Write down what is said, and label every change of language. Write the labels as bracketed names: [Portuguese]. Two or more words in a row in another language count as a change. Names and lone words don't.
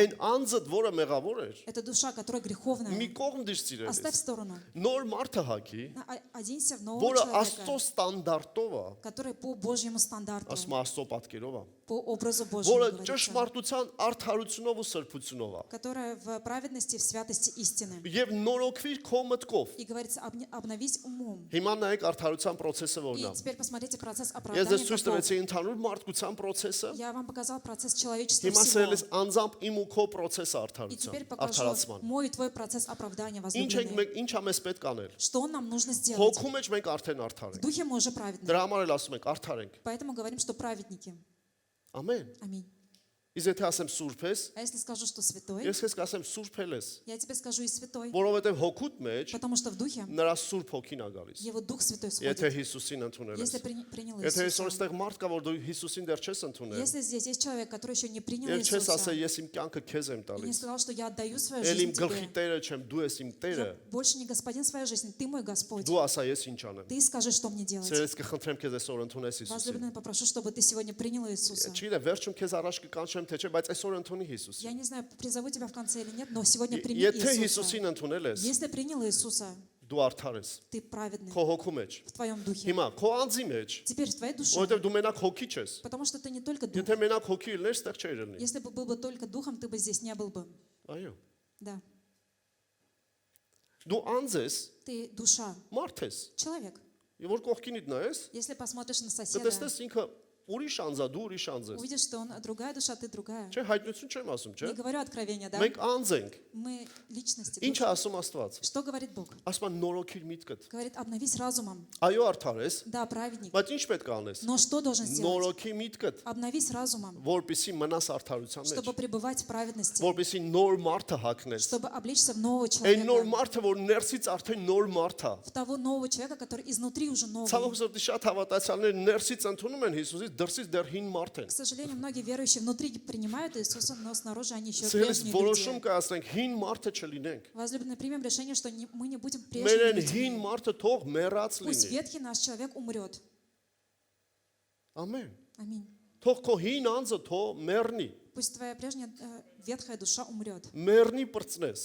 [Armenian] այն անձը, որը մեղավոր էր, [Russian] Это душа, которая [Armenian] մի [Russian] греховная. [Armenian] կողմ դիր [Russian] Оставь в [Armenian] սիրելիս։ [Russian] сторону. [Armenian] Նոր մարդը հագի, [Russian] Оденься в нового [Armenian] որը [Russian] человека, [Armenian] Աստծո ստանդարտով է, [Russian] который по Божьему стандарту, [Armenian] ասում է Աստծո պատկերով է, [Russian] по образу Божьему, [Armenian] որը [Russian] говорится, [Armenian] ճշմարտության արդարությունով ու սրբությունով է։ [Russian] которая в праведности, в святости истины. [Armenian] Եվ նորոգվիր քո մտքով։ [Russian] И говорится, обновись умом. [Armenian] Հիմա նայեք արդարության process-ը [Russian] И [Armenian] որն է։ [Russian] теперь посмотрите процесс [Armenian] Ես [Russian] оправдания. [Armenian] ձեզ ցույց [Russian] каков. [Armenian] տվեցի ընդհանուր մարդկության process-ը։ [Russian] Я вам показал процесс человечества [Armenian] Հիմա [Russian] всего. [Armenian] սերելիս անձամբ իմ ու քո process-ը [Russian] И теперь [Armenian] արդարության, [Russian] покажу [Armenian] արդարացման։ [Russian] мой и твой процесс оправдания, [Armenian] Ինչ ենք [Russian] возлюбленные. [Armenian] մենք ինչա մեզ պետք անել։ [Russian] Что нам нужно сделать? [Armenian] Հոգու մեջ մենք արդեն արդար [Russian] В [Armenian] ենք։ [Russian] духе мы уже праведны. [Armenian] Դրա համար էլ ասում ենք արդար ենք։ [Russian] Поэтому говорим, что праведники. [Armenian] Ամեն։ [Russian] Аминь. [Armenian] Իսկ եթե ասեմ սուրբ ես, [Russian] А если скажу, что святой, [Armenian] ես քեզ կասեմ սուրբ ես, [Russian] я тебе скажу и святой, [Armenian] որովհետև հոգուտ մեջ [Russian] потому что в духе [Armenian] նրա սուրբ հոգին է գալիս։ [Russian] его Дух Святой [Armenian] Եթե [Russian] сходит. [Armenian] Հիսուսին ընդունել ես։ [Russian] Если принял [Armenian] Եթե այսօր [Russian] Иисуса. [Armenian] այստեղ մարդ կա, որ դու Հիսուսին դեռ չես ընդունել, [Russian] Если здесь есть человек, который еще не принял [Armenian] եւ չես ասել [Russian] Иисуса, [Armenian] ես իմ կյանքը քեզ եմ [Russian] и не [Armenian] տալիս, [Russian] сказал, что я отдаю свою [Armenian] ել իմ [Russian] жизнь [Armenian] գլխի [Russian] тебе, [Armenian] տերը չեմ, դու ես իմ տերը, [Russian] я больше не господин своей жизни, ты мой Господь. [Armenian] դու ասա ես ինչ անեմ։ [Russian] Ты скажи, что мне делать. [Armenian] Սերես կխնդրեմ քեզ այսօր ընդունես Հիսուսին։ [Russian] Возлюбленный, попрошу, чтобы ты сегодня принял Иисуса. [Armenian] Չգիտեմ, վերջում քեզ առաջ կկանչեմ թե չէ, բայց այսօր ընդունի Հիսուսին։ [Russian] Я не знаю, призову тебя в конце или нет, но сегодня прими [Armenian] Եթե [Russian] Иисуса. [Armenian] Հիսուսին ընդունել ես, [Russian] Если принял Иисуса, [Armenian] դու արդար ես։ [Russian] ты праведный [Armenian] Քո հոգու մեջ։ [Russian] в твоем духе. [Armenian] Հիմա քո անձի մեջ, [Russian] Теперь в твоей душе, [Armenian] որովհետև դու մենակ հոգի չես։ [Russian] потому что ты не только дух. [Armenian] Եթե մենակ հոգի լիներ, ստեղ չէր լինի։ [Russian] Если бы был бы только духом, ты бы здесь не был бы. [Armenian] Այո։ [Russian] Да. [Armenian] Դու անձ ես, [Russian] Ты душа, [Armenian] մարդ ես։ [Russian] человек. [Armenian] Եվ որ կողքինիդ նայես, [Russian] Если посмотришь на соседа, [Armenian] կտեսնես ինքը ուրիշ անձ է, դու ուրիշ անձ ես։ [Russian] увидишь, что он другая душа, ты другая. [Armenian] Չէ, հայտնություն չեմ ասում, չէ։ [Russian] Не говорю откровения, да? [Armenian] Մենք անձ ենք։ [Russian] Мы личности. [Armenian] Ինչ [Russian] души. [Armenian] է ասում Աստված։ [Russian] Что говорит Бог? [Armenian] Ասում է նորոգիր միտքդ։ [Russian] Говорит, обновись разумом. [Armenian] Այո, արդար ես, [Russian] Да, праведник. [Armenian] բայց ինչ պետք է անես։ [Russian] Но что должен сделать? [Armenian] Նորոգի միտքդ, [Russian] Обновись разумом, [Armenian] որպեսզի մնաս արդարության մեջ, [Russian] чтобы пребывать в праведности, [Armenian] որպեսզի нոր մարդը հագնես։ [Russian] чтобы облечься в нового [Armenian] Այն նոր [Russian] человека, [Armenian] մարդը, որ ներսից արդեն նոր մարդ է։ [Russian] в того нового человека, который изнутри уже новый. [Armenian] Ցավոք սրտի շատ հավատացյալներ ներսից ընդունում են Հիսուսից, դրսից դեռ հին մարդ են։ [Russian] К сожалению, многие верующие внутри принимают Иисуса, но снаружи они еще [Armenian] Սիրելիս [Russian] прежние [Armenian] որոշում [Russian] люди. [Armenian] կայացնենք հին մարդը չլինենք։ [Russian] Возлюбленные, примем решение, что мы не будем [Armenian] Մեր [Russian] прежними [Armenian] այն հին [Russian] людьми. [Armenian] մարդը թող մեռած [Russian] Пусть [Armenian] լինի։ [Russian] ветхий наш человек умрет. [Armenian] Ամեն։ [Russian] Аминь. [Armenian] Թող քո հին անձը թող մեռնի։ [Russian] Пусть твоя прежняя ветхая душа умрет. [Armenian] Մեռնի բրծնես։